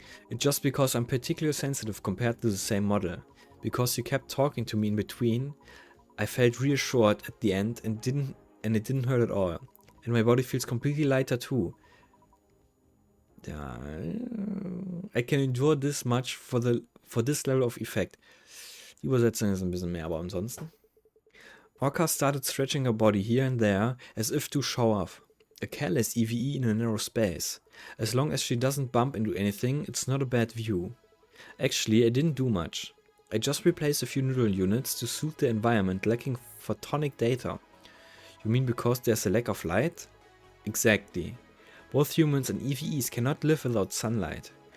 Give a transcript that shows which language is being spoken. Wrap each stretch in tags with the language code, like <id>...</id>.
<en>It's just because I'm particularly sensitive compared to the same model. Because you kept talking to me in between, I felt reassured at the end and it didn't hurt at all. And my body feels completely lighter too. Yeah, I can endure this much for this level of effect.</en> <de>Die Übersetzung ist ein bisschen mehr, aber ansonsten.</de> <en>Orca started stretching her body here and there as if to show off. A careless EVE in a narrow space. As long as she doesn't bump into anything, it's not a bad view. Actually, I didn't do much. I just replaced a few neural units to suit the environment lacking photonic data. You mean because there's a lack of light? Exactly. Both humans and EVEs cannot live without sunlight.</en>